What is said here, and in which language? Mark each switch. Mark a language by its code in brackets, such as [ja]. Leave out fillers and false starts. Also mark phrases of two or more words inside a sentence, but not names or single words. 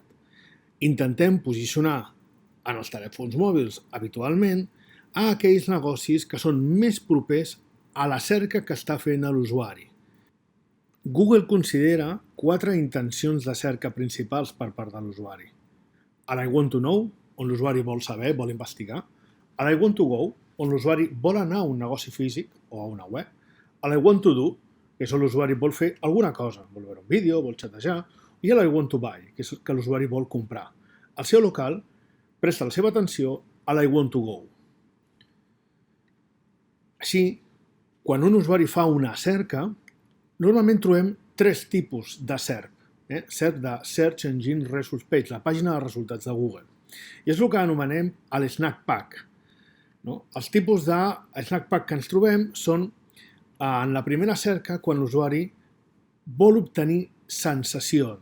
[ca] Intentem posicionar en els telèfons mòbils habitualment a aquells negocis que són més propers a la cerca que està fent l'usuari. Google considera 4 intencions de cerca principals per part de l'usuari. A [en] I want to know, [ca] on l'usuari vol saber, vol investigar. A [en] I want to go, [ca] on l'usuari vol anar a un negoci físic o a una web. [en] A I want to do, [ca] que és on l'usuari vol fer alguna cosa, vol veure un vídeo, vol xatejar, i [en] I want to buy, [ca] que és que l'usuari vol comprar. El SEO local presta la seva atenció a [en] I want to go. [ca] Així, quan un usuari fa una cerca, normalment trobem 3 tipus de SERP. [en] SERP de Search Engine Results Page, [ca] la pàgina de resultats de Google. I és el que anomenem l'Snack Pack. Els tipus de Snack Pack que ens trobem són en la primera cerca quan l'usuari vol obtenir sensacions.